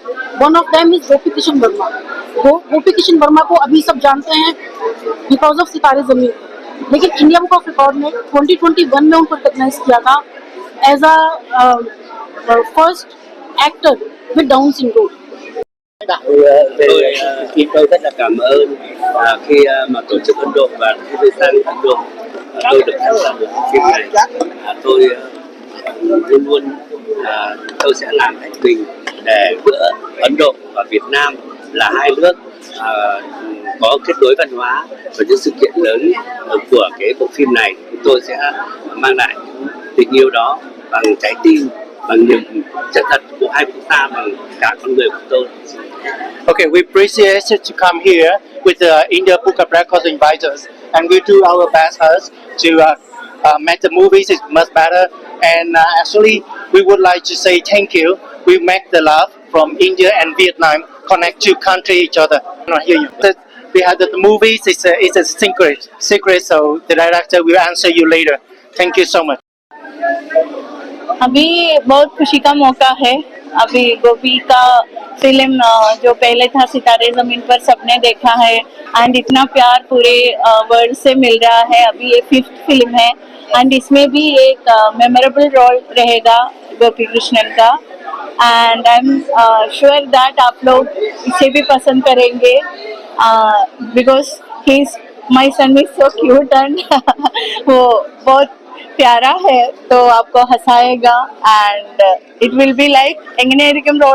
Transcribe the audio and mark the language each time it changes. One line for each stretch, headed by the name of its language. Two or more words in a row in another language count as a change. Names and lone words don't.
English: one of them is
Hindi: गोपी किशन वर्मा। गोपी किशन वर्मा को अभी सब जानते हैं
English: because of
Hindi: सितारे जमीन, लेकिन इंडिया बुक ऑफ रिकॉर्ड ने 2021 में उनको रिकॉग्नाइज किया था
English: as a first actor with Down syndrome.
Vietnamese: Tôi rất là cảm ơn khi mà tổ chức Ấn Độ và khi tôi sang Ấn Độ tôi được tham gia một phim này. Tôi luôn luôn tôi sẽ làm hết mình để giữa Ấn Độ và Việt Nam là hai nước có kết nối văn hóa và những sự kiện lớn của cái bộ phim này. Tôi sẽ mang lại tình yêu đó bằng trái tim, bằng niềm chân thật của hai quốc gia, bằng cả con người của tôi.
English: Okay, we appreciate to come here with the India Book of Records inviters, and we do our best to make the movies is much better. And actually, we would like to say thank you. We make the love from India and Vietnam connect to country each other. I hear you. We have the movies is a secret. So the director will answer you later. Thank you so much.
Hindi: अभी बहुत खुशी का मौका है। अभी गोपी का फिल्म जो पहले था सितारे जमीन पर, सबने देखा है एंड इतना प्यार पूरे वर्ल्ड से मिल रहा है। अभी ये 5th फिल्म है एंड इसमें भी एक
English: memorable role
Hindi: रहेगा गोपी कृष्णन का,
English: and I am sure that
Hindi: आप लोग इसे भी पसंद करेंगे
English: because he is my son is so cute and
Hindi: वो बहुत प्यारा है, तो आपको हंसाएगा
English: and it will be like एंगनेरिकम role